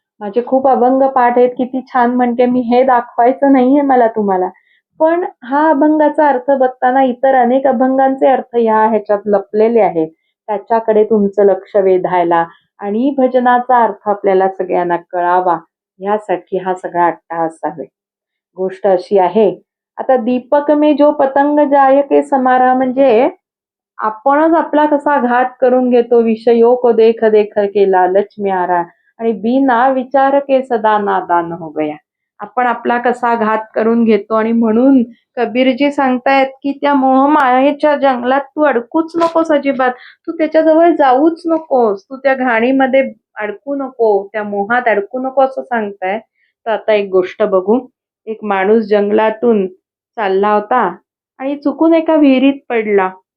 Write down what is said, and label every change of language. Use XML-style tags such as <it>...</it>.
<mr>माझे खूप अभंग पाठ आहेत, किती छान म्हणते मी, हे दाखवायचं नाहीये मला तुम्हाला, पण हा अभंगाचा अर्थ बघताना इतर अनेक अभंगांचे अर्थ ह्याच्यात लपलेले आहेत, त्याच्याकडे तुमचं लक्ष वेधायला आणि भजनाचा अर्थ आपल्याला सगळ्यांना कळावा, ह्यासाठी हा सगळा अट्टाहास आहे. गोष्ट अशी आहे, आता</mr> <hi>दीपक में जो पतंग जाय के समारा,</hi> <mr>म्हणजे आपणच आपला कसा घात करून घेतो.</mr> <hi>विषयों को देख देख के लालच में आ रहा, आणि बिना विचार के सदा नादान हो गया.</hi> <mr>आपण आपला कसा घात करून घेतो. आणि म्हणून कबीरजी सांगतायत की त्या मोहमायेच्या जंगलात तू अडकूच नकोस अजिबात, तू त्याच्याजवळ जाऊच नकोस, तू त्या घाणीमध्ये अडकू नको, त्या मोहात अडकू नको असं सांगताय. तर आता एक गोष्ट बघू. एक माणूस जंगलातून चालला होता आणि चुकून एका विहिरीत पडला.</mr>